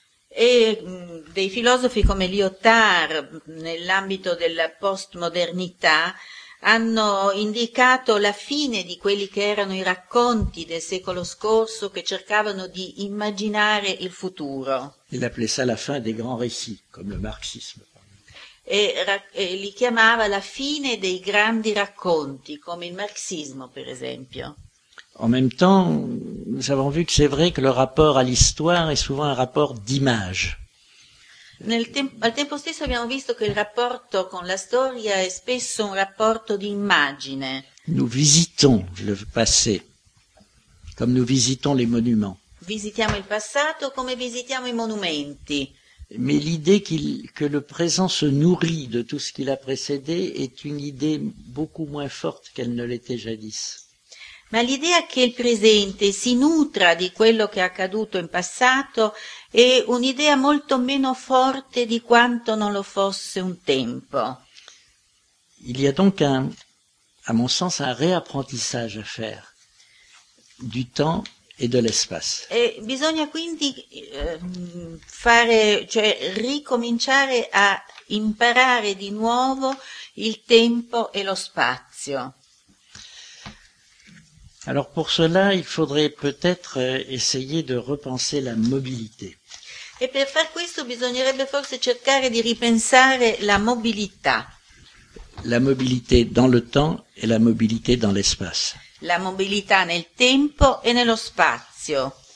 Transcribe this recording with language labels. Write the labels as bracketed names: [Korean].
[Italian] E dei filosofi come Lyotard, nell'ambito della postmodernità, hanno indicato la fine di quelli che erano i racconti del secolo scorso che cercavano di immaginare il futuro. [French] Il appelait ça la fin des grands récits, come le marxisme. [Italian] E li chiamava la fine dei grandi racconti, come il marxismo, per esempio. [French] En même temps, nous avons vu que c'est vrai que le rapport à l'histoire est souvent un rapport d'image. [Italian] Al tempo stesso abbiamo visto che il rapporto con la storia è spesso un rapporto di immagine. [French] Nous visitons le passé, comme nous visitons les monuments. [Italian] Visitiamo il passato come visitiamo i monumenti. [French] Mais l'idée que le présent se nourrit de tout ce qu'il a précédé est une idée beaucoup moins forte qu'elle ne l'était jadis. [Italian] Ma l'idea che il presente si nutra di quello che è accaduto in passato è un'idea molto meno forte di quanto non lo fosse un tempo. [French] Il y a donc un, à mon sens, un réapprentissage à faire du temps et de l'espace. [Italian] E bisogna quindi fare, cioè ricominciare a imparare di nuovo il tempo e lo spazio. [French] Alors pour cela, il faudrait peut-être essayer de repenser la mobilité. [Italian] Et per far questo bisognerebbe forse cercare di ripensare la mobilità. [French] La mobilité dans le temps et la mobilité dans l'espace. [Italian] La mobilità nel tempo e nello spazio.